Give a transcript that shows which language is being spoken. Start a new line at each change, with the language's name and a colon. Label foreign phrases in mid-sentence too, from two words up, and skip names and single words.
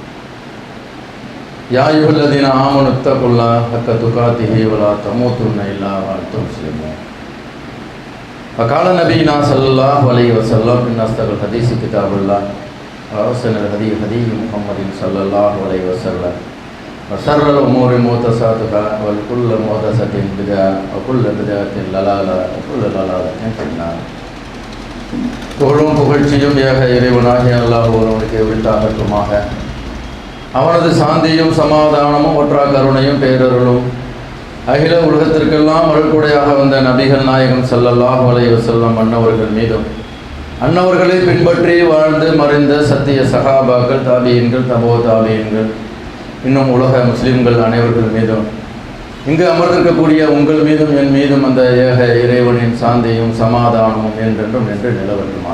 Arabic: يا أيها الذين آمنوا اتقوا الله حق تقاته ولا تموتن إلا وأنتم مسلمون فقال نبينا صلى الله عليه وسلم إن أصدق الحديث كتاب الله وأحسن الهدي هدي محمد صلى الله عليه وسلم وشر الأمور محدثاتها وكل محدثة بدعة وكل بدعة ضلالة وكل ضلالة في النار
Tamil: புகழும் புகழ்ச்சியும் ஏக இறைவனாகிய அல்லாஹ் ஒருவனுக்கு உரித்தாகட்டுமாக. அவனது சாந்தியும் சமாதானமும் ஒற்றா கருணையும் பேரருளும் அகில உலகத்திற்கெல்லாம் அருள்கொடையாக வந்த நபிகள் நாயகம்
Arabic: صلى الله عليه وسلم
Tamil: அன்னவர்கள் மீதும் அன்னவர்களை பின்பற்றி வாழ்ந்து மறைந்த சத்திய சஹாபாக்கள் தாபியீன்கள் தபோ தாபியீன்கள் இன்னும் உலக முஸ்லிம்கள் அனைவர்கள் மீதும் இங்கு அமர்ந்திருக்கக்கூடிய உங்கள் மீதும் என் மீதும் அந்த ஏக இறைவனின் சாந்தியும் சமாதானமும் என்றென்றும் நின்று நிலவட்டுமாக.